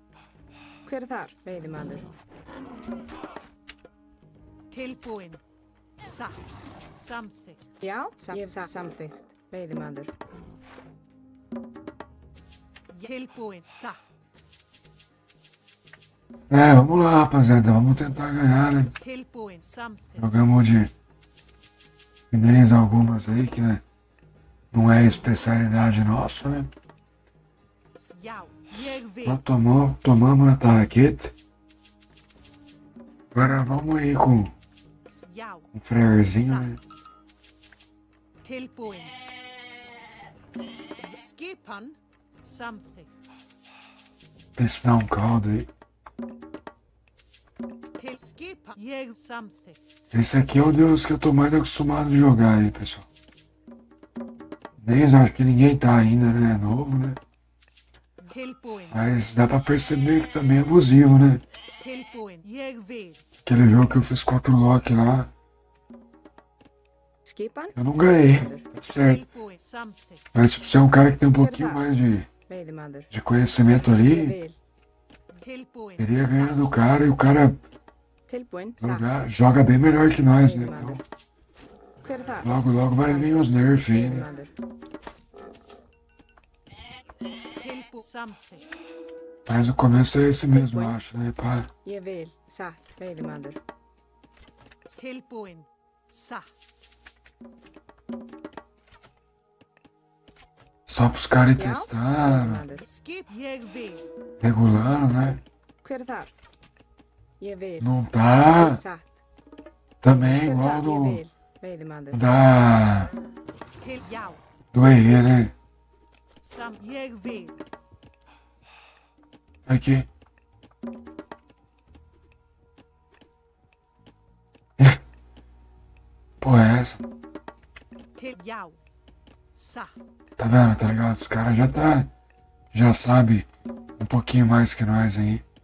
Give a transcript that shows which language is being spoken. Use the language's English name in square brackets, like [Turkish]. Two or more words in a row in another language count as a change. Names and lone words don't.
[Icelandic] Hver er þar, veiðimaður? Tilbúin. Satt. Samþykkt. Já, samþykkt. Veiðimaður. Tilbúin. Satt. [Portuguese] Vamos lá, rapaziada. Vamos tentar ganhar, né? [Icelandic] Tilbúin. Samþykkt. [Portuguese] Jogamos de chinês algumas aí, que né, não é especialidade nossa, né? [Icelandic] Já. Ég vil. [Portuguese] Nós tomamos na tarraqueta. Agora vamos aí com [Icelandic] Já. [Portuguese] um freirzinho, né? [Icelandic] Tilbúin. Skipan. Samþykkt. [Portuguese] Vê se dá um caldo aí. [Icelandic] Til skipan. Ég samþykkt. [Portuguese] Esse aqui é o Deus que eu tô mais acostumado a jogar aí, pessoal. Nem acho que ninguém tá ainda, né? É novo, né? [Icelandic] Tilbúin. [Portuguese] Mas dá pra perceber que também é abusivo, né? [Icelandic] Tilbúin. Ég vil. [Portuguese] Aquele jogo que eu fiz contra o Loki lá, [Icelandic] Skipan. [Portuguese] eu não ganhei, tá certo. [Icelandic] Tilbúin. Samþykkt. [Portuguese] Mas tipo, você é um cara que tem um pouquinho mais [Icelandic] Veiðimaður. [Portuguese] de conhecimento ali, [Icelandic] Ég vil. Tilbúin. [Portuguese] queria ganhar do cara e o cara [Icelandic] Tilbúin. [Portuguese] joga bem melhor que nós, né? Então, [Icelandic] Hver er það? [Portuguese] logo vai vir os nerfs aí, né? [Icelandic] Veiðimaður. Tilbúin. Samþykkt. [Portuguese] Mas o começo é esse mesmo, eu acho, né? Pá, [Icelandic] Ég vil. Satt. Veiðimaður. Tilbúin. Satt. [Portuguese] só pros caras ir [Icelandic] Já. [Portuguese] testando, [Icelandic] Veiðimaður. Skip. Ég vil. [Portuguese] regulando, né? [Icelandic] Hver er þar? Ég vil. [Portuguese] Não tá [Icelandic] Satt. [Portuguese] também [Icelandic] Hver er [Portuguese] igual [Icelandic] það? Ég [Portuguese] do [Icelandic] vil. Veiðimaður. Til já. [Portuguese] do EE, né? [Icelandic] Sam. Ég vil. [Portuguese] Aqui. Pô, é essa? [Icelandic] Til já. Satt. [Portuguese] Tá vendo, tá ligado? Os caras já sabe um pouquinho mais que nós aí.